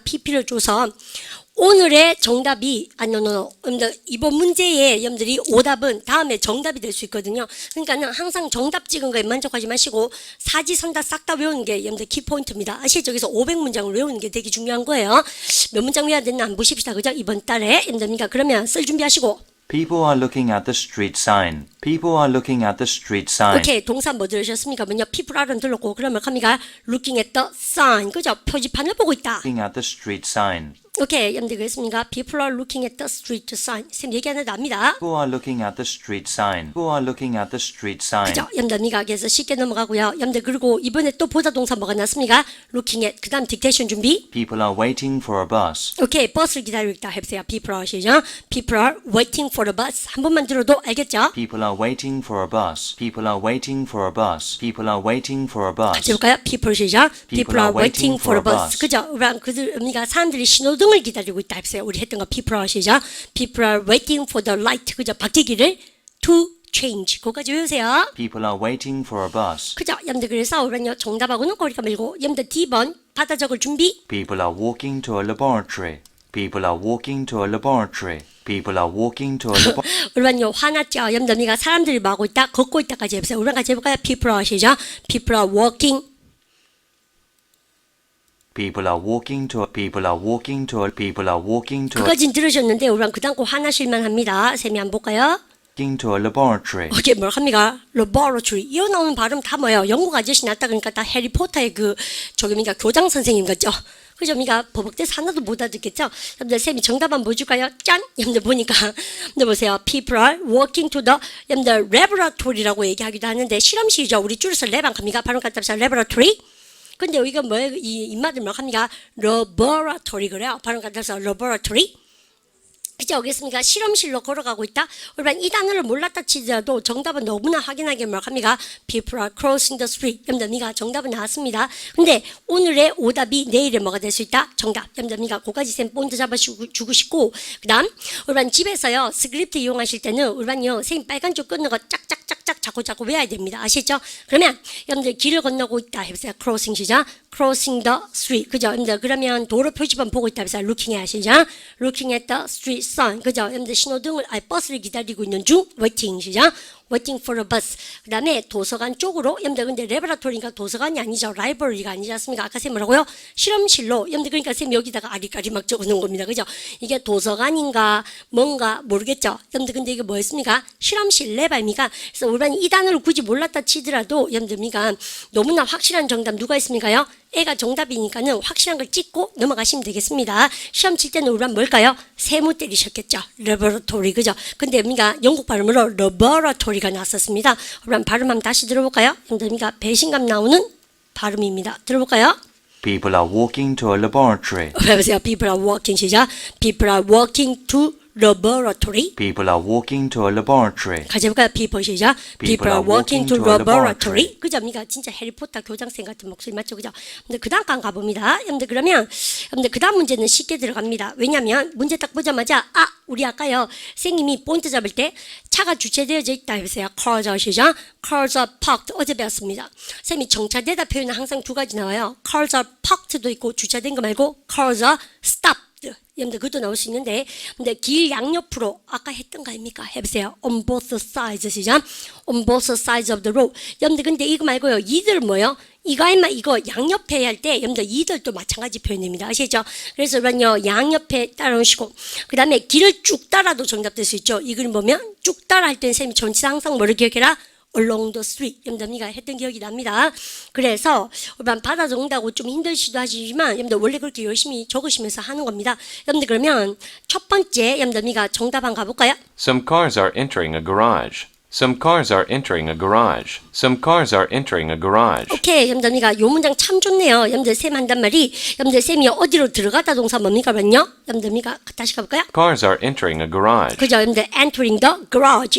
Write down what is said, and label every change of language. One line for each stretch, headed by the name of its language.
Korean: pp를 줘서 오늘의 정답이 여러분들 이번 문제의 여러분들이 오답은 다음에 정답이 될 수 있거든요. 그러니까는 항상 정답 찍은 거에 만족하지 마시고 사지선다 싹 다 외우는 게 여러분들 키포인트입니다. 아시죠? 여기서 500문장을 외우는 게 되게 중요한 거예요. 몇 문장 외워야 되나 한번 보십시다. 그죠? 이번 달에 여러분들 그러면 쓸 준비하시고
English: People are looking at the street sign. People are looking at the street sign.
Korean: 오케이 동사 뭐 들으셨습니까? 먼저
English: people are
Korean: 는 들었고 그러면 갑니까?
English: looking at the sign 그죠?
Korean: 표지판을 보고 있다.
English: Looking at the street sign.
Korean: 오케이 여러분들 그랬습니까?
English: People are looking at the street sign.
Korean: 쌤 얘기 안 해도 압니다.
English: People are looking at the street sign. People are looking at the street sign.
Korean: 그죠? 여러분들 그래서 쉽게 넘어가고요. 여러분들 그리고 이번에 또 보다 동사 뭐가 났습니까?
English: looking at
Korean: 그 다음 딕테이션 준비.
English: People are waiting for a bus.
Korean: 오케이 버스를 기다리고 있다 해보세요.
English: People are 시작. People are waiting for the bus.
Korean: 한 번만 들어도 알겠죠?
English: People are waiting for a bus. People are waiting for a bus. People are waiting for a bus.
Korean: 같이 해볼까요? People 시작.
English: People are waiting for a bus.
Korean: 그죠? 그들 사람들이 신호등을 기다리고 있다 해보세요. 우리 했던 거
English: people are
Korean: 시작.
English: People are waiting for the light.
Korean: 그죠? 바뀌기를
English: to change.
Korean: 그거까지 외우세요.
English: People are waiting for a bus.
Korean: 그죠? 여러분들 그래서 우리는요 정답하고는 거리가 멀고 여러분들 D번 받아 적을 준비.
English: People are walking to a laboratory. People are walking to a laboratory. People are walking to a laboratory.
Korean: 우리는요 화났죠? 여러분들 사람들이 뭐 하고 있다? 걷고 있다까지 해보세요. 우리랑 같이 해볼까요?
English: People are 시작. People are walking. People are walking to a people are walking to a people are walking to a
Korean: 그까진 들으셨는데 우리랑 그 다음 거 화나실만 합니다. 쌤이 한번 볼까요?
English: walking to a laboratory.
Korean: 이게 뭐라 합니까? laboratory. 이어 나오는 발음 다 뭐예요? 영국 아저씨 났다 그러니까 다 해리포터의 그 저기 교장 선생님 같죠? 그죠? 우리가 버벅대서 하나도 못 알아듣겠죠? 여러분들 쌤이 정답 한번 보여줄까요? 짠! 여러분들 보니까 여러분들 보세요.
English: People are walking to the
Korean: 여러분들 laboratory라고 얘기하기도 하는데 실험실이죠. 우리 줄여서 랩한 겁니까? 발음 갖다 합시다. laboratory. 근데 여기가 뭐예요? 이 입맛을 뭐 합니까? laboratory 그래요. 발음 갖다 합시다. laboratory. 그죠? 알겠습니까? 실험실로 걸어가고 있다. 그러면 이 단어를 몰랐다 치더라도 정답은 너무나 확인하게 뭐합니까?
English: People are crossing the street.
Korean: 여러분들 정답은 나왔습니다. 근데 오늘의 오답이 내일에 뭐가 될 수 있다? 정답. 여러분들 그까지 쌤 본드 잡아주고 싶고 그 다음 우리반 집에서요 스크립트 이용하실 때는 우리반요 선생님 빨간 줄 끊는 거 짝짝짝짝 자꾸 외워야 됩니다. 아시죠? 그러면 여러분들 길을 건너고 있다 해보세요. crossing 시작.
English: crossing the street. 그죠?
Korean: 여러분들 그러면 도로 표지판 보고 있다 해보세요.
English: looking at 시작. looking at the street sign.
Korean: 그죠? 여러분들 신호등을 버스를 기다리고 있는 중 waiting 시작.
English: waiting for a bus.
Korean: 그 다음에 도서관 쪽으로 여러분들 근데 레버라토리니까 도서관이 아니죠. 라이브러리가 아니지 않습니까? 아까 쌤 뭐라고요? 실험실로. 여러분들 그러니까 쌤 여기다가 아리까리 막 적어놓은 겁니다. 그죠? 이게 도서관인가 뭔가 모르겠죠. 여러분들 근데 이게 뭐였습니까? 실험실 레발미가. 그래서 우리가 이 단어를 굳이 몰랐다 치더라도 여러분들미가 너무나 확실한 정답 누가 있습니까요? 애가 정답이니까는 확실한 걸 찍고 넘어가시면 되겠습니다. 시험 칠 때는 우리가 뭘까요? 세모 때리셨겠죠. 레버라토리 그죠? 근데 우리가 영국 발음으로 레버라토리가 나왔었습니다. 그럼 발음 한번 다시 들어볼까요? 우리가 배신감 나오는 발음입니다. 들어볼까요?
English: People are walking to a laboratory.
Korean: 해보세요.
English: People are walking 시작. People are walking to laboratory. People are walking to a laboratory. 같이 해볼까요? People 시작. People are walking to laboratory.
Korean: 그죠? 그러니까 진짜 해리포터 교장쌤 같은 목소리 맞죠? 그죠? 근데 그 다음 강 가봅니다. 여러분들 그러면 여러분들 그 다음 문제는 쉽게 들어갑니다. 왜냐면 문제 딱 보자마자 우리 아까요 선생님이 포인트 잡을 때 차가 주차되어져 있다 해보세요.
English: Cars are 시작. Cars are parked.
Korean: 어제 배웠습니다. 선생님이 정차되다 표현은 항상 두 가지 나와요.
English: Cars are parked도 있고
Korean: 주차된 거 말고
English: Cars are stopped.
Korean: 여러분들 그것도 나올 수 있는데 근데 길 양옆으로 아까 했던 거 아닙니까? 해보세요.
English: On both sides 시작. On both sides of the road.
Korean: 여러분들 근데 이거 말고요. 이들 뭐요? 이거 양옆에 할 때 여러분들 이들도 마찬가지 표현입니다. 아시죠? 그래서 그런요 양옆에 따라오시고 그 다음에 길을 쭉 따라도 정답될 수 있죠. 이 그림 보면 쭉 따라 할 때는 쌤이 전체 항상 뭐를 기억해라?
English: along the street.
Korean: 여러분들 했던 기억이 납니다. 그래서 우리만 받아 적는다고 좀 힘들시도 하시지만 여러분들 원래 그렇게 열심히 적으시면서 하는 겁니다. 여러분들 그러면 첫 번째 여러분들 정답 한번 가볼까요?
English: Some cars are entering a garage. Some cars are entering a garage. Some cars are entering a garage.
Korean: 오케이, 여러분들 요 문장 참 좋네요. 여러분들 쌤 한단 말이 여러분들 쌤이 어디로 들어가다 동사 뭡니까? 그럼요? 여러분들 다시 가볼까요?
English: Cars are entering a garage.
Korean: 그죠?
English: 여러분들 entering the garage.